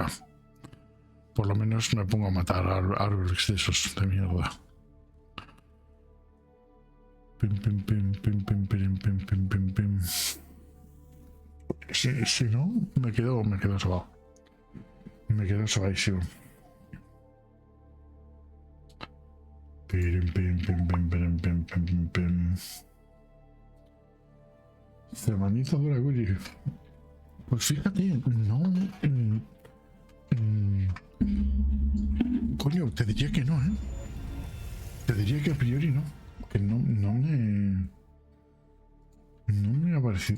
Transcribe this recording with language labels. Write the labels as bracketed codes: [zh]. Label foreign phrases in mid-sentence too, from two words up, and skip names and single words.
[es] Por lo menos me pongo a matar árboles de esos de mierda. Pim, pim, pim, pim, pim, pim, pim, pim, pim, pim. Si no, me quedo sobado. Me quedo sobadísimo. Pim, pim, pim, pim, pim, pim, pim, pim, pim. Semanita dura, Gulli. Pues fíjate, no... Coño, te diría que no, ¿eh? Te diría que a priori no. Que no me ha parecido...